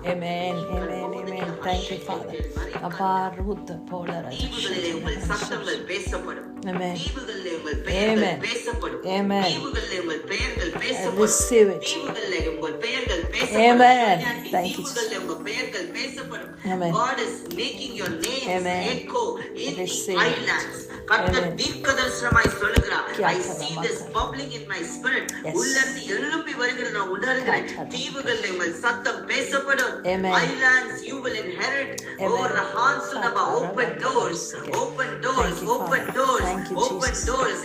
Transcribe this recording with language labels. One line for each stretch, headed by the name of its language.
English: Amen, amen, amen. Thank you, Father. Aparuta polara.
Tamil: தீவுகளிலே உங்கள் சத்தங்கள் பேசப்படும்.
English: Amen.
Tamil: தீவுகளிலே உங்கள் பெயர்கள் பேசப்படும்.
English: Amen.
Tamil: தீவுகளிலே உங்கள் பெயர்கள் பேசப்படும்.
English: Receive it.
Tamil: தீவுகளிலே உங்கள் பெயர்கள் பேசப்படும்.
English: Amen. Thank you.
Tamil: தீவுகளிலே உங்கள் பெயர்கள் பேசப்படும்.
English: Amen. God is making your name echo in the Receive it. islands.
Tamil: கர்த்தர் தீர்க்கதரிசனமாய் சொல்லுகிறார்.
English: I see this bubbling in my spirit.
Tamil: உள்ளிருந்து எழும்பி வருகிறது, நான் உணர்கிறேன். தீவுகளிலே உங்கள் சத்தம் பேசப்படும்.
English: Islands you will inherit. Oh, Rahansunaba, open doors, open doors, open doors, open doors.